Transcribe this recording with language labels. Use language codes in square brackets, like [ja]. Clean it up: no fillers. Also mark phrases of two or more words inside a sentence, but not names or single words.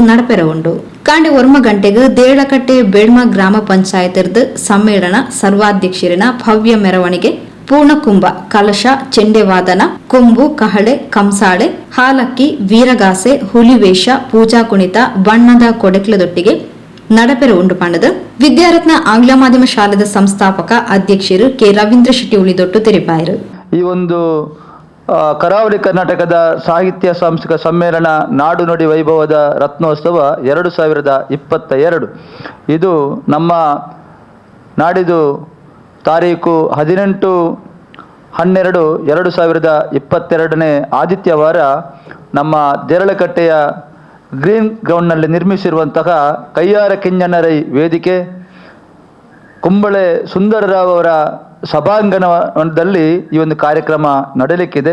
[tcy] ನಡಪೆರವುಂಡು ಕಾಂಡೆ 1 ಗಂಟೆಗೆ ದೇರ್ಲಕಟ್ಟೆ ಬೇಳ್ಮ ಗ್ರಾಮ ಪಂಚಾಯತ್ ಸಮ್ಮೇಳನ ಸರ್ವಾಧ್ಯಕ್ಷರಿನ ಭವ್ಯ ಮೆರವಣಿಗೆ ಪೂರ್ಣಕುಂಭ ಕಲಶ ಚೆಂಡೆವಾದನ ಕೊಂಬು ಕಹಳೆ ಕಂಸಾಳೆ ಹಾಲಕ್ಕಿ ವೀರಗಾಸೆ ಹುಲಿವೇಷ ಪೂಜಾ ಕುಣಿತ ಬಣ್ಣದ ಕೊಡೆಕ್ಲದೊಟ್ಟಿಗೆ ನಡಪೆರ ಉಂಡು ಪಂಡದು ವಿದ್ಯಾರತ್ನ ಆಂಗ್ಲ ಮಾಧ್ಯಮ ಶಾಲೆದ ಸಂಸ್ಥಾಪಕ ಅಧ್ಯಕ್ಷರು ಕೆ ರವೀಂದ್ರ ಶೆಟ್ಟಿ ಉಳಿದೊಟ್ಟು ತೆರಿಪಾಯರು. [kn] ಈ ಒಂದು ಕರಾವಳಿ ಕರ್ನಾಟಕದ ಸಾಹಿತ್ಯ ಸಾಂಸ್ಕೃತಿಕ ಸಮ್ಮೇಳನ ನಾಡು ನುಡಿ ವೈಭವದ ರತ್ನೋತ್ಸವ 2022 ಇದು ನಮ್ಮ ನಾಡಿದು ತಾರೀಕು 18/12/2022 ಆದಿತ್ಯವಾರ ನಮ್ಮ ದೇರಳಕಟ್ಟೆಯ ಗ್ರೀನ್ ಗ್ರೌಂಡ್ನಲ್ಲಿ ನಿರ್ಮಿಸಿರುವಂತಹ ಕಯ್ಯಾರ ಕಿಂಜನರೈ ವೇದಿಕೆ ಕುಂಬಳೆ ಸುಂದರರಾವ್ ಅವರ ಸಭಾಂಗಣದಲ್ಲಿ ಈ ಒಂದು ಕಾರ್ಯಕ್ರಮ ನಡೆಯಲಿಕ್ಕಿದೆ.